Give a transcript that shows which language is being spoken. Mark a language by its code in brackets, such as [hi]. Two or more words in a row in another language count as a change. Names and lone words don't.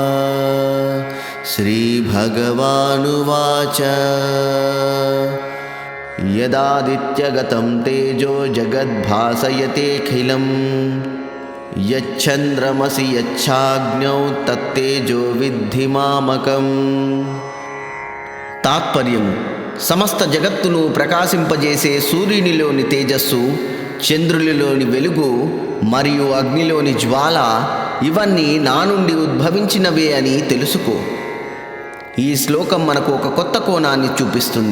[sa] श्रीभगवानुवाच यदादित्यगतं तेजो जगद्भासयतेऽखिलं यच्चन्द्रमसि यच्छाग्नौ तत्तेजो विद्धि मामकम्। [te] తాత్పర్యం: సమస్త జగత్తును ప్రకాశింపజేసే సూర్యునిలోని తేజస్సు, చంద్రునిలోని వెలుగు మరియు అగ్నిలోని జ్వాల ఇవన్నీ నా నుండి ఉద్భవించినవే అని తెలుసుకో. ఈ శ్లోకం మనకు ఒక కొత్త కోణాన్ని చూపిస్తుంది.